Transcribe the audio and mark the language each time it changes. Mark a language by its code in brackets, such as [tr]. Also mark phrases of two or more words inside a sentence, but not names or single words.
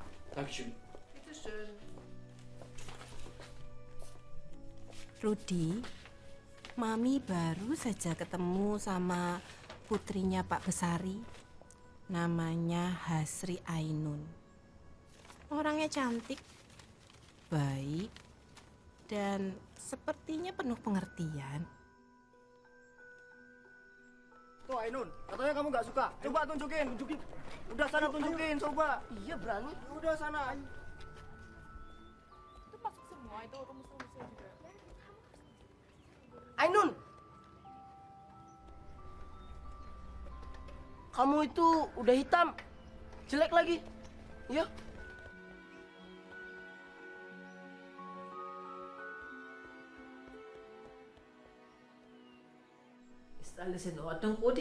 [de] Dankeschön. Rudi, [id] Mami baru saja ketemu sama putrinya Pak Besari. Namanya Hasri Ainun. Orangnya cantik, baik, dan sepertinya penuh pengertian. Tuh Ainun, katanya kamu nggak suka. Coba tunjukin. Udah sana tunjukin, coba. Iya berani. Udah sana. Itu masuk semua, itu rumus-rumusnya juga. Ainun, kamu itu udah hitam, jelek lagi. Iya. [de] Ist alles in Ordnung, Rudi?